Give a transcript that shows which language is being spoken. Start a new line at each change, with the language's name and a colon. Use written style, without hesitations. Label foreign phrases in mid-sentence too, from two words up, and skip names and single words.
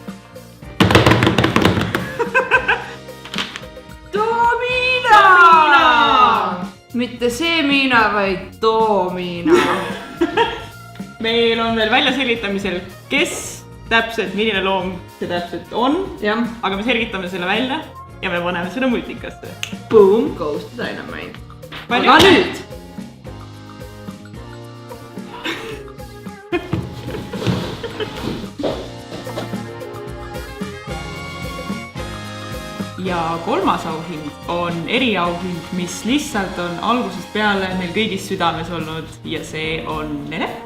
Estonian: Toomina! Mitte see Miina, vaid Toomina. Meil on veel välja selgitamisel, kes täpselt, milline loom see täpselt on. Jah. Aga me selgitame selle välja ja me paneme selle multikasse.
English: Boom goes to dynamite.
Estonian: Palju? Aga nüüd! Ja 3. auhind on eriauhind, mis lihtsalt on algusest peale meil kõigis südames olnud ja see on Nele.